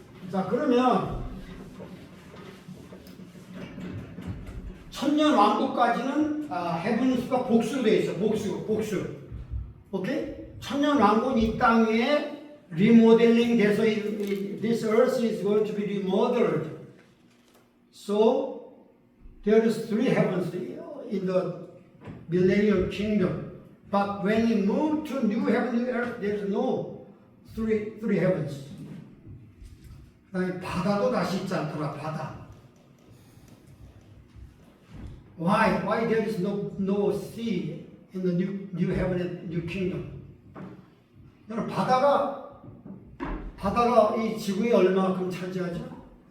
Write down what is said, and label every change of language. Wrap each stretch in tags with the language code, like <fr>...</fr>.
<ko>자 그러면 천년 왕국까지는 heavens가 복수로 돼 있어. 복수. 오케이? 천년 왕국 이 땅 위에 remodeling 돼서</ko> <en>this earth is going to be remodeled. So there is 3 heavens in the millennial kingdom. But when we move to new heaven, new earth, there is no three heavens.</en> <ko>그다음에 바다도 다시 있지 않더라. 바다.</ko> <en>Why there is no sea in the new heaven and new kingdom?</en> <ko>여러분 바다가 바다가 이 지구에 얼마만큼 차지하죠?</ko>